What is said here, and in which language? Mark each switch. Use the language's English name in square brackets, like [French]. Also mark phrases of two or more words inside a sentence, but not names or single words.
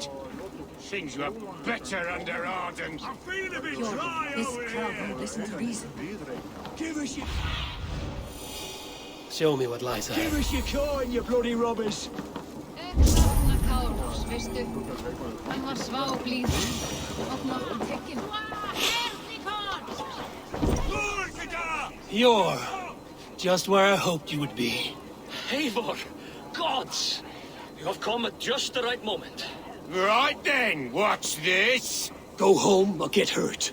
[English] Things you have better under Arden. I'm feeling a bit dry This over crowd here. won't listen to reason. Give us your... Show me what lies ahead. Give us your coin, you bloody robbers! [Icelandic] Veistu, hann var sváblíður og nokkuð tekinn. [English] You're just where I hoped you would be. Eivor! Gods! You have come at just the right moment. Right then, what's this? Go home or get hurt.